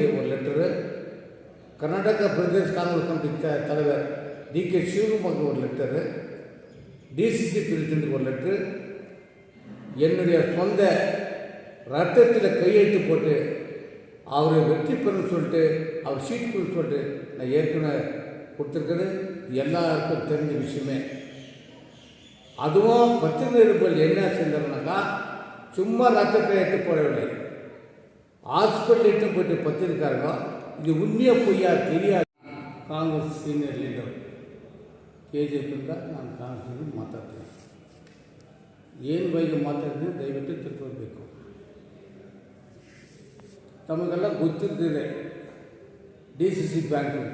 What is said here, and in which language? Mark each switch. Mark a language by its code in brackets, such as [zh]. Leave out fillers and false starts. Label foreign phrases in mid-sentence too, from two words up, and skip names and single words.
[ta] ஒரு லெட்டரு, கர்நாடகா பிரதேஷ் காங்கிரஸ் கமிட்டி தலைவர் டிகே சிவகுமாருக்கு ஒரு லெட்டரு, டிசிசி பிரசிடென்ட்டுக்கு ஒரு லெட்ரு, என்னுடைய சொந்த ரத்தத்தில் கையெழுத்து போட்டு அவரை வெற்றி பெறணும்னு சொல்லிட்டு அவர் சீட்டு கொடுன்னு சொல்லிட்டு நான் ஏற்கனவே கொடுத்துருக்கிறது எல்லாருக்கும் தெரிஞ்ச விஷயமே. அதுவும் பத்திரிகை நிருபர்கள் என்ன செஞ்சாங்கன்னாக்கா, சும்மா ரத்தத்தை எடுத்து போடவில்லை, ஹாஸ்பிட்டல் எடுத்து போயிட்டு பத்திரிக்காரங்க இது உண்மையா பொய்யா தெரியாது. [kn] ಕಾಂಗ್ರೆಸ್ [en] senior leader [kn] KJP ನಾನು ಕಾಂಗ್ರೆಸ್ ಮಾತಾಡ್ತೀನಿ. ಏನು ಬಗ್ಗೆ ಮಾತಾಡ್ತೀನಿ ದಯವಿಟ್ಟು ತಿಳ್ಕೊಳ್ಬೇಕು. ತಮಗೆಲ್ಲ ಗೊತ್ತಿರ್ತಿದೆ DCC ಬ್ಯಾಂಕ್ ಅಂತ.